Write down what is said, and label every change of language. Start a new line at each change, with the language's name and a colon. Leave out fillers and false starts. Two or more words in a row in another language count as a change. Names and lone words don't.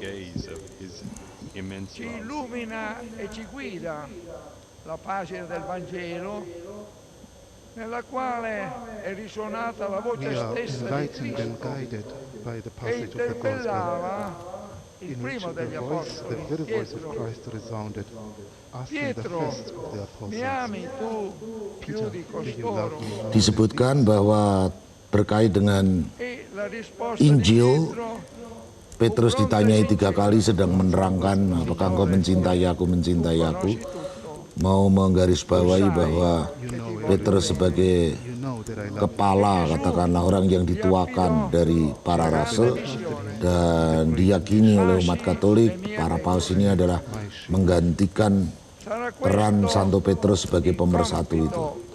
Italian: Ci illumina e ci guida la pagina del Vangelo, nella quale è risuonata la voce stessa di Cristo, che interpellava il primo degli apostoli, Pietro, mi ami tu più di costoro?
Indonesian: Disebutkan bahwa berkait dengan Injil, Petrus ditanyai 3 kali sedang menerangkan apakah engkau mencintai aku, mau menggarisbawahi bahwa Petrus sebagai kepala, katakanlah orang yang dituakan dari para rasul, dan diyakini oleh umat Katolik, para paus ini adalah menggantikan peran Santo Petrus sebagai pemersatu itu.